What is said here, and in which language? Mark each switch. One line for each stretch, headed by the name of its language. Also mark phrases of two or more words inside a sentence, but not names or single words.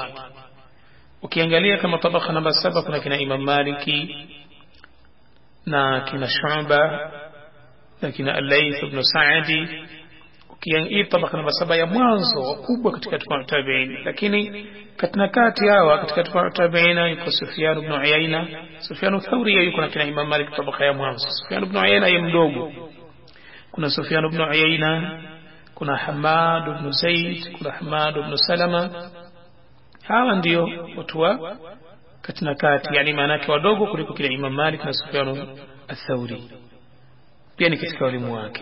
Swahili: Ukiangalia kama tabaka namba 7 kuna kina Imam Maliki na kina Shu'ba na kina al-Layth ibn Sa'd. Ukiangalia tabaka namba 7 ya mwanzo wakubwa katika
Arabic: أتباع التابعين,
Swahili: lakini kati hawa katika
Arabic: أتباع التابعين
Swahili: yuko Sufyan ibn Uyayna. Sufyan ath-Thawri yuko na kina Imam Malik tabaka ya mwanzo. Sufyan ibn Uyayna yeye mdogo. Kuna Sufyan ibn Uyayna, kuna Hamad ibn Zaid, kuna Hamad ibn Salama. Hawa ndio watu wa kati, yani maana yake wadogo kuliko kile Imam Malik na Sufyan ath-Thawri, pia ni katika walimu wake.